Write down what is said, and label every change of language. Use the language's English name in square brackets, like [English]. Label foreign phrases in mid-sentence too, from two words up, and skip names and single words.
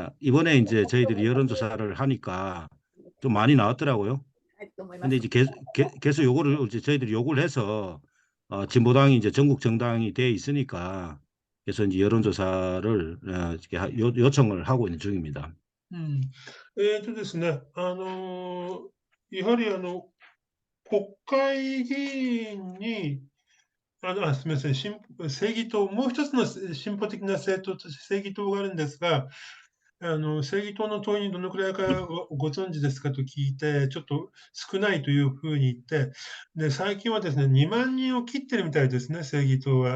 [Korean] 때문에 이번에 이제 저희들이 여론조사를 하니까 좀 많이 나왔더라고요. 근데 이제 계속 요거를 이제 저희들이 요구를 해서 진보당이 이제 전국 정당이 돼 있으니까 그래서 이제 여론조사를 이렇게 요청을 하고 있는 중입니다. [Japanese] ですね、やはり国会議員にすみません、正義党、もう一つの進歩的な政党として正義党があるんですが、正義党の党員どのくらいかご存知ですかと聞いて、ちょっと少ないというふうに言って、で、最近はですね、2万人を切ってるみたいですね、正義党は。